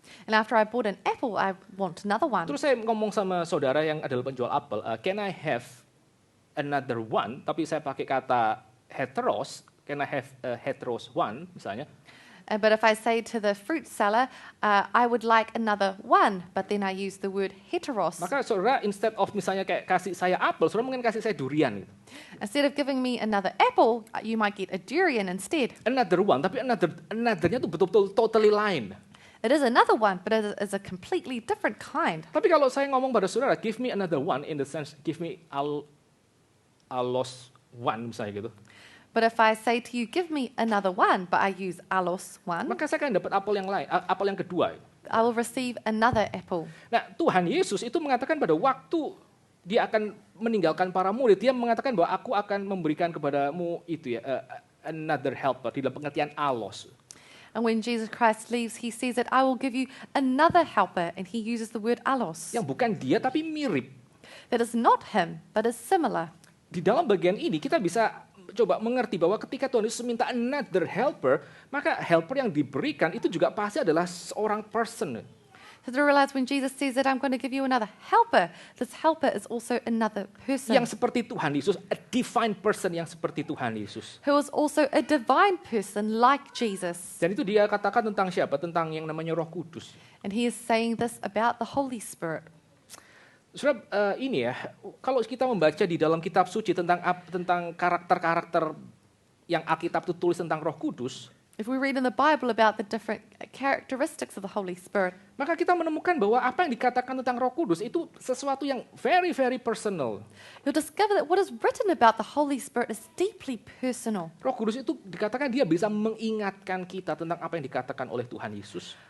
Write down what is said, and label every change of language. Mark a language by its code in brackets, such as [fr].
[en] And after I bought an apple, I want another one. [id] Terus saya ngomong sama saudara yang adalah penjual apel, [en] can I have another one? [id] Tapi saya pakai kata heteros, [en] can I have a heteros one [id] misalnya. [en] But if I say to the fruit seller, I would like another one, but then I use the word heteros. [id] Maka saudara instead of misalnya kayak kasih saya apel, saudara mungkin kasih saya durian gitu. [en] Instead of giving me another apple, you might get a durian instead. Another one, [id] tapi another-nya tuh betul-betul totally lain. [en] It is another one, but it is a completely different kind. [id] Tapi kalau saya ngomong pada saudara, [en] give me another one, in the sense, give me allos one [id] misalnya gitu. [en] But if I say to you, give me another one, but I use allos one, [id] Maka saya akan dapat apel yang lain, apel yang kedua. [en] I will receive another apple. [id] Nah, Tuhan Yesus itu mengatakan pada waktu dia akan meninggalkan para murid, dia mengatakan bahwa aku akan memberikan kepadamu itu ya, [en] another helper, [id] di dalam pengertian allos. [en] And when Jesus Christ leaves, he says that I will give you another helper, and he uses the word allos. [id] Yang bukan dia tapi mirip. [en] That is not him, but is similar. [id] Di dalam bagian ini kita bisa coba mengerti bahwa ketika Tuhan Yesus minta [en] another helper, [id] maka helper yang diberikan itu juga pasti adalah seorang person. [en] So to realize when Jesus says that I'm going to give you another helper, this helper is also another person. [id] Yang seperti Tuhan Yesus, [en] a divine person [id] yang seperti Tuhan Yesus. [en] Who is also a divine person like Jesus. [id] Dan itu dia katakan tentang siapa? Tentang yang namanya Roh Kudus. [en] And he is saying this about the Holy Spirit. [id] Saudara, ini ya, kalau kita membaca di dalam kitab suci tentang karakter-karakter yang Alkitab itu tulis tentang Roh Kudus, [en] If we read in the Bible about the different characteristics of the Holy Spirit, [id] maka kita menemukan bahwa apa yang dikatakan tentang Roh Kudus itu sesuatu yang [en] very, very personal. you'll discover that what is written about the Holy Spirit is deeply personal. [id] Roh Kudus itu dikatakan dia bisa mengingatkan kita tentang apa yang dikatakan oleh Tuhan Yesus.